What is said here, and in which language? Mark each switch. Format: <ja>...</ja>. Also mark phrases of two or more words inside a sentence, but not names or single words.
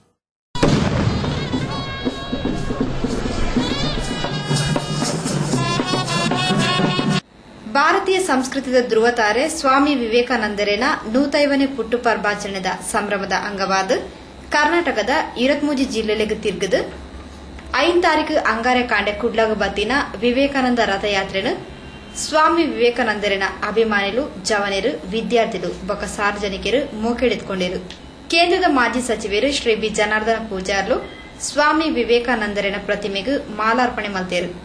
<tcy>ಭಾರತೀಯ ಸಂಸ್ಕೃತಿಯ ಧ್ರುವತಾರೆ ಸ್ವಾಮಿ ವಿವೇಕಾನಂದರೇನ 150ನೇ ಪುಟ್ಟು ಪರ್ವಾಚರಣೆದ ಸಂಭ್ರಮದ ಅಂಗವಾದ ಕರ್ನಾಟಕದ 23 ಜಿಲ್ಲೆಗಳಿಗೆ ತಿರುಗದು 5 ತಾರೀಕು ಅಂಗಾರೆ ಕಾಂಡೆ ಕುಡ್ಲಗ ಬತ್ತಿನ ವಿವೇಕಾನಂದ ರಥಯಾತ್ರೆನು ಸ್ವಾಮಿ ವಿವೇಕಾನಂದರೇನ ಅಭಿಮಾನಿಗಳು, ಜವನರು, ವಿದ್ಯಾರ್ಥಿಗಳು ಬೊಕ್ಕ ಸಾರ್ವಜನಿಕರು ಮೋಕೆಡೆದುಕೊಂಡರು. ಕೇಂದ್ರದ ಮಾಜಿ ಸಚಿವರು ಶ್ರೀ ಬಿ ಜನಾರ್ದನ ಪೂಜಾರ್ಲು ಸ್ವಾಮಿ ವಿವೇಕಾನಂದರೇನ ಪ್ರತಿಮೆಗೂ ಮಾಲಾರ್ಪಣೆ ಮಲ್ತೇರು.</tcy>